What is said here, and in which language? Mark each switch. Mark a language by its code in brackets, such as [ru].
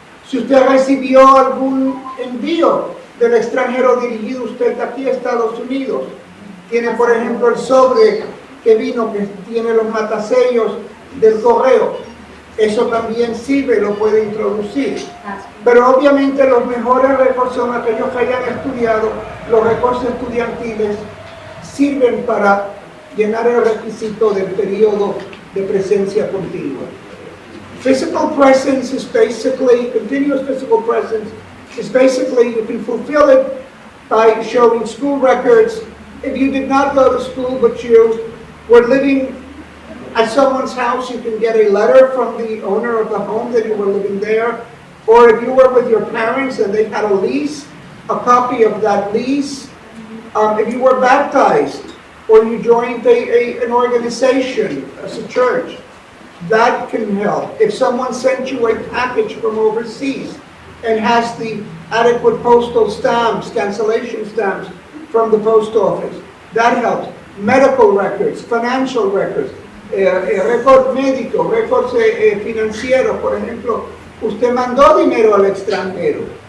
[es] Si usted recibió algún envío del extranjero dirigido usted aquí a Estados Unidos, tiene, por ejemplo, el sobre que vino, que tiene los matasellos del correo, eso también sirve, lo puede introducir. Pero obviamente los mejores récords son aquellos que hayan estudiado. Los récords estudiantiles sirven para llenar el requisito del periodo de presencia continua. [en] Physical presence is basically, continuous physical presence is basically, you can fulfill it by showing school records. If you did not go to school but you were living at someone's house, you can get a letter from the owner of the home that you were living there. Or if you were with your parents and they had a lease, a copy of that lease. If you were baptized or you joined an organization as a church, that can help. If someone sent you a package from overseas and has the adequate postal stamps, cancellation stamps from the post office, that helps. Medical records, financial records, [es] récord médico, récords financieros, por ejemplo, usted mandó dinero al extranjero.